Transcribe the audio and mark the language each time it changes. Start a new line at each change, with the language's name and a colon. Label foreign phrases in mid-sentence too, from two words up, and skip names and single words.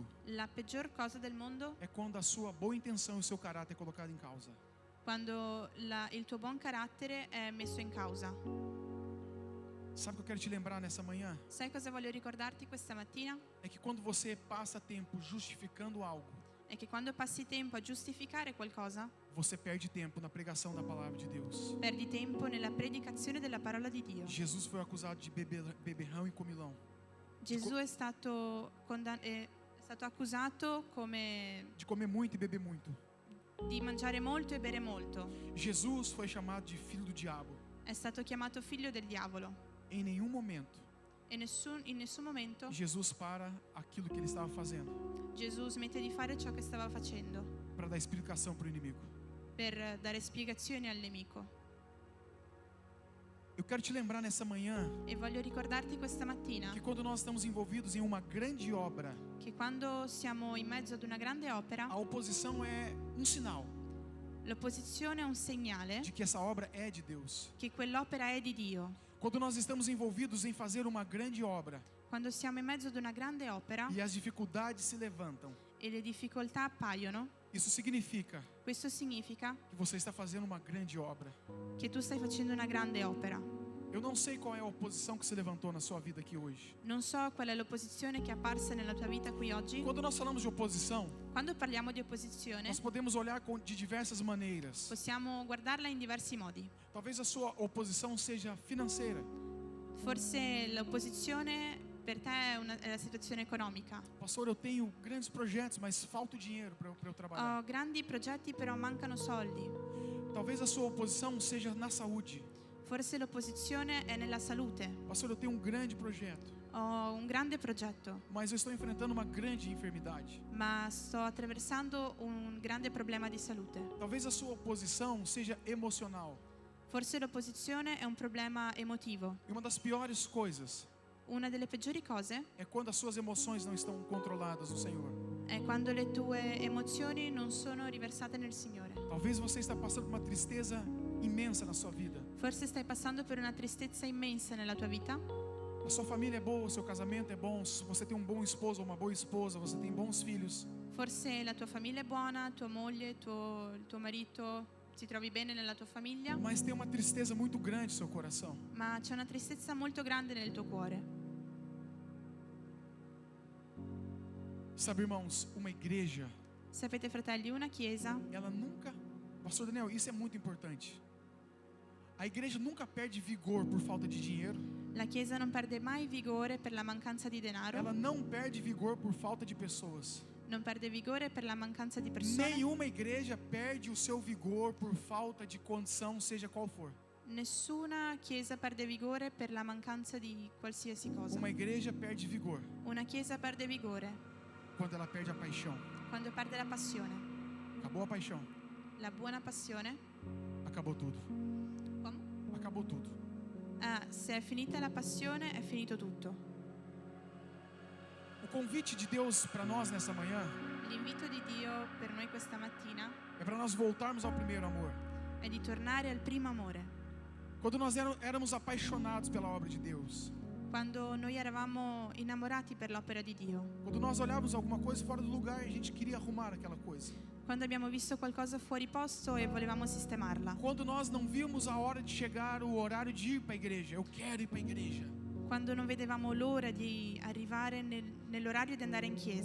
Italian: La peggior cosa del mondo
Portuguese: é quando a sua boa intenção e o seu caráter é colocado em causa.
Italian: quando il tuo buon carattere è messo in causa.
Portuguese: Sabe o que eu quero te lembrar nessa manhã?
Italian: Sai cosa voglio ricordarti questa mattina?
Portuguese: É que quando você passa tempo justificando algo,
Italian: È che quando passi tempo a giustificare qualcosa,
Portuguese: você perde tempo na pregação da palavra de Deus.
Italian: perdi tempo nella predicazione della parola di Dio.
Portuguese: Jesus foi acusado de beberrão e comilão.
Italian: Gesù è stato accusato
Portuguese: De comer muito e beber muito.
Italian: di mangiare molto e bere molto.
Portuguese: Jesus foi chamado de filho do diabo.
Italian: È stato chiamato figlio del diavolo.
Portuguese: Em nenhum momento
Italian: E in nessun momento
Portuguese: Jesus para aquilo que ele estava fazendo
Italian: Gesù smette di fare ciò che stava facendo
Portuguese: para dar explicação para o inimigo.
Italian: per dare spiegazioni al nemico.
Portuguese: Eu quero te lembrar nessa manhã
Italian: E voglio ricordarti questa mattina
Portuguese: que quando nós estamos envolvidos em uma grande obra,
Italian: che quando siamo in mezzo ad una grande opera,
Portuguese: a oposição é um sinal
Italian: l'opposizione è un segnale
Portuguese: de que essa obra é de Deus.
Italian: che quell'opera è di Dio.
Portuguese: Quando nós estamos envolvidos em fazer uma grande obra
Italian: Quando siamo in mezzo ad una grande opera
Portuguese: e as dificuldades se levantam,
Italian: e le difficoltà appaiono,
Portuguese: isso significa
Italian: questo significa
Portuguese: que você está fazendo uma grande obra.
Italian: che tu stai facendo una grande opera.
Portuguese: Eu não sei qual é a oposição que se levantou na sua vida aqui hoje.
Italian: Non so qual è l'opposizione che è apparsa nella tua vita qui oggi.
Portuguese: Quando nós falamos de oposição,
Italian: Quando parliamo di opposizione,
Portuguese: nós podemos olhar de diversas maneiras.
Italian: possiamo guardarla in diversi modi.
Portuguese: Talvez a sua oposição seja financeira.
Italian: Forse l'opposizione per te è la situazione economica.
Portuguese: Pastor, eu tenho grandes projetos, mas falta o dinheiro para eu trabalhar.
Italian: Ho grandi progetti però mancano soldi.
Portuguese: Talvez a sua oposição seja na saúde.
Italian: Forse l'opposizione è nella salute.
Portuguese: Pastor, eu tenho um grande projeto,
Italian: Ho un grande progetto,
Portuguese: mas eu estou enfrentando uma grande enfermidade.
Italian: ma sto attraversando un grande problema di salute.
Portuguese: Talvez a sua oposição seja emocional.
Italian: Forse l'opposizione è un problema emotivo.
Portuguese: E uma das piores coisas
Italian: Una delle peggiori cose
Portuguese: é quando as suas emoções não estão controladas no Senhor.
Italian: è quando le tue emozioni non sono riversate nel Signore.
Portuguese: Talvez você está passando por uma tristeza imensa na sua vida.
Italian: Forse stai passando per una tristezza immensa nella tua vita.
Portuguese: A sua família é boa, o seu casamento é bom, você tem um bom esposo ou uma boa esposa, você tem bons filhos.
Italian: Forse la tua famiglia è buona, tua moglie, il tuo marito, ti trovi bene nella tua famiglia,
Portuguese: Mas tem uma tristeza muito grande no seu coração.
Italian: ma c'è una tristezza molto grande nel tuo cuore.
Portuguese: Sabe, irmãos, uma igreja,
Italian: Sapete, fratelli, una chiesa,
Portuguese: ela nunca... Pastor Daniel, isso é muito importante. A igreja nunca perde vigor por falta de dinheiro.
Italian: la chiesa non perde mai vigore per la mancanza di denaro,
Portuguese: Ela não perde vigor por falta de pessoas.
Italian: non perde vigore per la mancanza di persone.
Portuguese: Nenhuma igreja perde o seu vigor por falta de condição, seja qual for.
Italian: Nessuna chiesa perde vigore per la mancanza di qualsiasi cosa.
Portuguese: Uma igreja perde vigor
Italian: Una chiesa perde vigore
Portuguese: quando ela perde a paixão.
Italian: quando perde la passione.
Portuguese: Acabou a paixão,
Italian: la buona passione,
Portuguese: acabou tudo.
Italian: come?
Portuguese: Acabou tudo.
Italian: Se è finita la passione, è finito tutto.
Portuguese: O convite de Deus para nós nessa manhã
Italian: L'invito di Dio per noi questa mattina
Portuguese: é para nós voltarmos ao primeiro amor.
Italian: è di tornare al primo amore.
Portuguese: Quando nós éramos apaixonados pela obra de Deus,
Italian: Quando noi eravamo innamorati per l'opera di Dio,
Portuguese: quando nós olhávamos alguma coisa fora do lugar, a gente queria arrumar aquela coisa.
Italian: quando abbiamo visto qualcosa fuori posto e volevamo sistemarla,
Portuguese: Quando nós não víamos a hora de chegar o horário de ir para a igreja, eu quero ir para a igreja.
Italian: quando non vedevamo l'ora di arrivare nell'orario di andare in chiesa.